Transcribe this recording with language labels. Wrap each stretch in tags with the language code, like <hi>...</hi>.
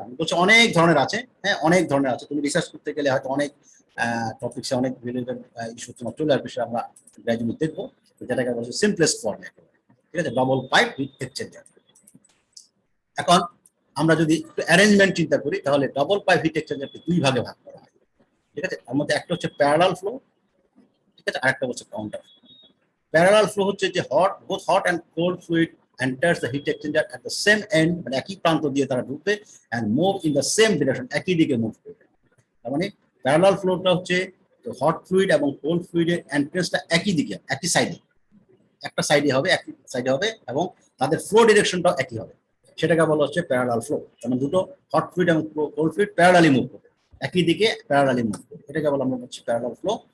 <bn>আমি বলছি অনেক ধরনের আছে, হ্যাঁ অনেক ধরনের আছে। তুমি রিসার্চ করতে গেলে হয়তো অনেক টপিকসে অনেক রিলেটেড ইস্যু তোমার চলে আসবে, সেটা আমরা গ্র্যাজুয়ালি দেখবো, যেটাকে বলছে সিম্পলেস্ট ফর্ম। ঠিক আছে, ডাবল পাইপ হিট এক্সচেঞ্জার। এখন আমরা যদি একটু অ্যারেঞ্জমেন্ট চিন্তা করি, তাহলে ডাবল পাইপ হিট এক্সচেঞ্জারকে দুই ভাগে ভাগ করা হয়। ঠিক আছে, তার মধ্যে একটা হচ্ছে প্যারালাল ফ্লো, ঠিক আছে, আরেকটা হচ্ছে কাউন্টার ফ্লো। প্যারালাল ফ্লো হচ্ছে যে</bn> <en>both hot and cold fluid enters the heat exchanger at the same end,</en> <bn>মানে একই প্রান্ত দিয়ে তারা ঢুকবে,</bn> <en>and move in the same direction,</en> <bn>একই দিকে মুভ করবে। তার মানে প্যারালাল ফ্লোটা হচ্ছে হট ফ্লুইড এবং কোল্ড ফ্লুইডের এন্ট্রেন্সটা একই দিকে, একই সাইডে, একটা সাইডে হবে, একই সাইডে হবে, এবং তাদের ফ্লো ডিরেকশনটাও একই হবে। সেটাকে বলা হচ্ছে প্যারালাল ফ্লো। মানে দুটো হট ফ্লুইড এবং কোল্ড ফ্লুইড প্যারালালি মুভ করবে, একই দিকে প্যারালালি মুভ করবে, এটাকে বলা হচ্ছে প্যারালাল ফ্লো।</bn>